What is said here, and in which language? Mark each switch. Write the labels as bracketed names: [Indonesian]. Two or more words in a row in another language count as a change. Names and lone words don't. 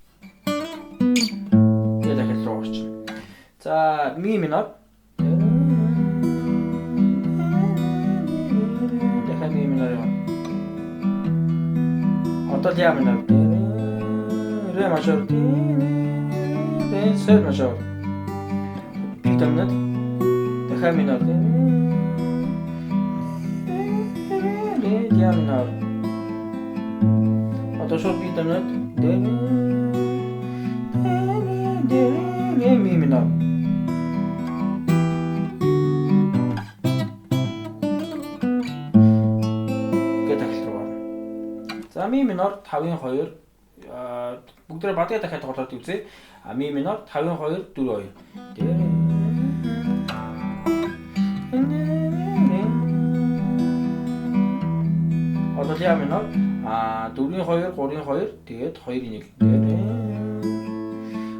[Mongolian] Тэгээд дахиад руу орчих. За ми минор. Дахиад ми минор яваа. Одоо ля минор. Ре мажор. Ре соль мажор. Ми домнат. Дахиад минор. Ре ля минор. Одоо шууд би домнат. Ре ми минор. За ми минор 5-ын 2 бүгдээ бадгаа дахиад тоглоод үзье. Ми минор 5-ын 2 4-2. Одоо ля минор 4-ын 2 3-ын 2 тэгээд 2-ын 1.